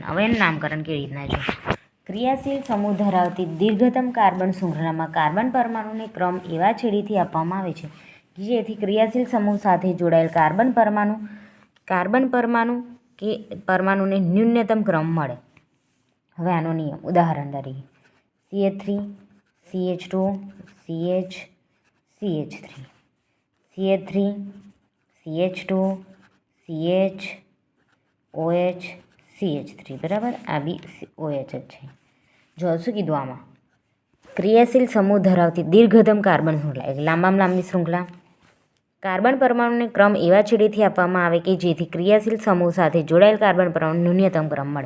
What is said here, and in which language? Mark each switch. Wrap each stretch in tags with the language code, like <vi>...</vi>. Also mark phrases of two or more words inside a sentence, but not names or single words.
<gu>હવે એનું નામકરણ કેવી રીતના જો, ક્રિયાશીલ સમૂહ ધરાવતી દીર્ઘતમ કાર્બન શૃંખલામાં કાર્બન પરમાણુને ક્રમ એવા છેડેથી આપવામાં આવે છે કે જેથી ક્રિયાશીલ સમૂહ સાથે જોડાયેલ કાર્બન પરમાણુને ન્યૂનતમ ક્રમ મળે. હવે આનો નિયમ, ઉદાહરણ તરીકે CH3 CH2 CH CH3 CH3 CH2 CH OH CH3. બરાબર. આ બી OH જ છે. જો શું કીધું આમાં? ક્રિયાશીલ સમૂહ ધરાવતી દીર્ઘતમ કાર્બન શૃંખલા એટલે લાંબામાં લાંબી શૃંખલા. કાર્બન પરમાણુને ક્રમ એવા છેડેથી આપવામાં આવે કે જેથી ક્રિયાશીલ સમૂહ સાથે જોડાયેલ કાર્બન પરમાણુ ન્યૂનતમ ક્રમ મળે.</gu>